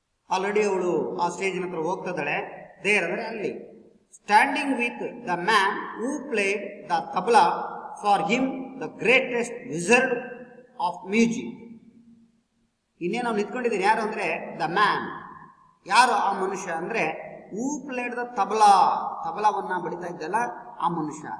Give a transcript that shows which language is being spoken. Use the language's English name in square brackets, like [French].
[Kannada] Already ಅವಳು ಆ ಸ್ಟೇಜಿನ ಹತ್ರ ಹೋಗ್ತಾ ಇದ್ದಾಳೆ. ದೇರ್ ಅಂದರೆ ಅಲ್ಲಿ. [English] Standing with the man who played the tabla for him, the greatest wizard of music. [Kannada] ಇನ್ನೇ ನಾವು ನಿಂತ್ಕೊಂಡಿದ್ದೀನಿ. ಯಾರು ಅಂದರೆ [English] The man. [Kannada] ಯಾರು ಆ ಮನುಷ್ಯ ಅಂದರೆ [English] who played the [Kannada] ತಬಲಾವನ್ನ ಬಡಿತಾ ಇದ್ದಲ್ಲ ಆ ಮನುಷ್ಯ.